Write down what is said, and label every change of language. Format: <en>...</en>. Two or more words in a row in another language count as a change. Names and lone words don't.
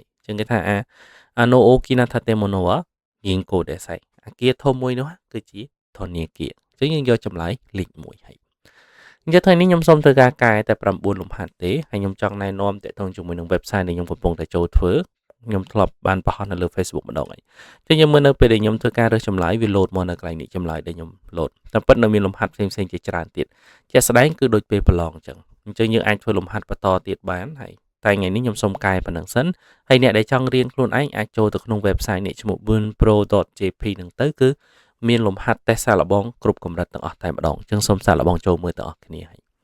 <km>ចឹងគេថា</km> <ja>の大きな建物は銀行です</ja> <km>អាគារធំមួយនោះគឺជាធនាគារអញ្ចឹងយើងយកចម្លើយលេខ1ហើយអញ្ចឹងថ្ងៃនេះខ្ញុំសូមធ្វើ ការកែតែ9លំហាត់ទេហើយខ្ញុំចង់ណែនាំតាក់ទងជាមួយនឹង website ដែលខ្ញុំកំពុងតែចូលធ្វើខ្ញុំធ្លាប់បានបង្ហោះនៅលើ Facebook ម្ដងហើយអញ្ចឹងយើងមើលនៅពេលដែលខ្ញុំធ្វើការរើសចម្លើយវា load មកនៅកន្លែងនេះចម្លើយដែលខ្ញុំ load តែពិតនៅមានលំហាត់ផ្សេងៗជាច្រើនទៀតជាក់ស្ដែងគឺដូចពេលប្រឡងអញ្ចឹងយើងអាចធ្វើលំហាត់បន្តទៀតបានហើយតែថ្ងៃនេះខ្ញុំសូមកែប៉ុណ្ណឹងសិនហើយអ្នកដែលចង់រៀនខ្លួនឯងអាចចូលទៅក្នុង website នេះឈ្មោះ wunpro.jp ហ្នឹងទៅគឺមានលំហាត់តេស្តសាកល្បងគ្រប់កម្រិតទាំងអស់តែម្ដងអញ្ចឹងសូមសាកល្បងចូលមើលទាំងអស់គ្នាហើយ</km>